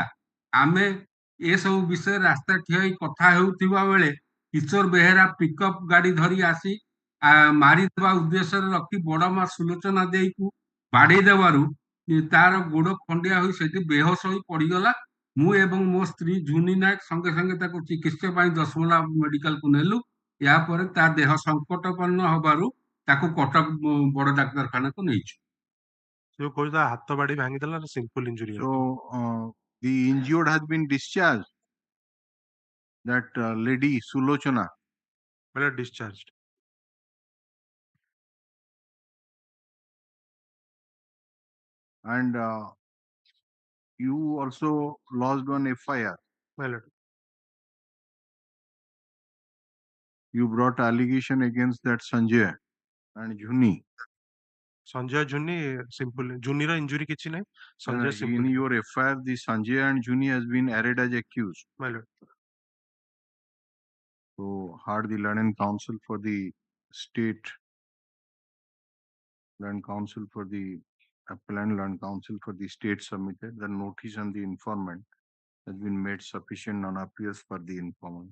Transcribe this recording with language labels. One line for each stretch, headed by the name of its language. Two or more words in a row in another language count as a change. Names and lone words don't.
Odia: ଆମେ ଏସବୁ ବିଷୟରେ ରାସ୍ତା ଠିଆ ହୋଇ କଥା ହେଉଥିବା ବେଳେ କିଶୋର ବେହେରା ପିକଅପ୍ ଗାଡି ଧରି ଆସି ମାରିଦେବା ଉଦ୍ଦେଶ୍ୟରେ ରଖି ବଡମା ସୁଲୋଚନା ଦେଇକୁ ବାଡେଇ ଦେବାରୁ ତାର ଗୋଡ ଖଣ୍ଡିଆ ହୋଇ ସେଠି ବେହୋସ ହୋଇ ପଡିଗଲା। ମୁଁ ଏବଂ ମୋ ସ୍ତ୍ରୀ ଝୁନି ନାୟକ ସଙ୍ଗେ ସଙ୍ଗେ ତାକୁ ଚିକିତ୍ସା ପାଇଁ ଦଶମଲା ମେଡିକାଲକୁ ନେଲୁ। ଏହାପରେ ତା ଦେହ ସଂକଟପନ୍ନ ହେବାରୁ ତାକୁ କଟକ ବଡ ଡାକ୍ତରଖାନାକୁ ନେଇଛୁ। ଯୋଉ କହୁଛି ହାତ ବାଡି ଭାଙ୍ଗିଦେଲା
English: simple injury So the injured has been discharged. That lady Sulochana. well discharged. And you also lodged one FIR. Well, you brought allegation against that Sanjay and Juni.
Odia: Sanjay Juni simple Juni ର injury କିଛି ନାହିଁ. Sanjay
English: In simple. your FIR, the Sanjay and Juni has been arraigned as accused. Well, so had the Learning Council for the state, Learning Council for the appellant, Learning Council for the state submitted the notice and the informant has been made sufficient on appeals for the informant.